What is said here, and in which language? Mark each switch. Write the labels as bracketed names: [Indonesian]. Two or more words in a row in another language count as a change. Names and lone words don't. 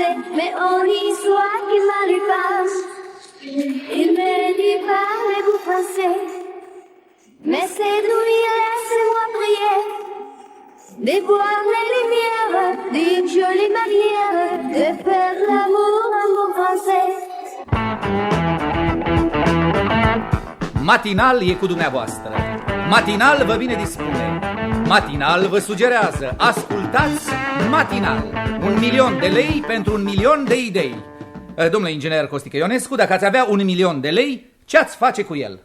[French] Mais on y soit qui mal y passe. Il me dit, parlez-vous français? Mais cette nuit, laissez-moi prier. De voir les lumières, d'une jolie manière, de faire l'amour en bon français. [Romanian] Matinal e cu dumneavoastră. Matinal vă bine dispune. Matinal vă sugerează. Ascultați Matinal. 1.000.000 de lei pentru 1.000.000 de idei. Domnule inginer Costică Ionescu, dacă ați avea 1.000.000 de lei, ce ați face cu el?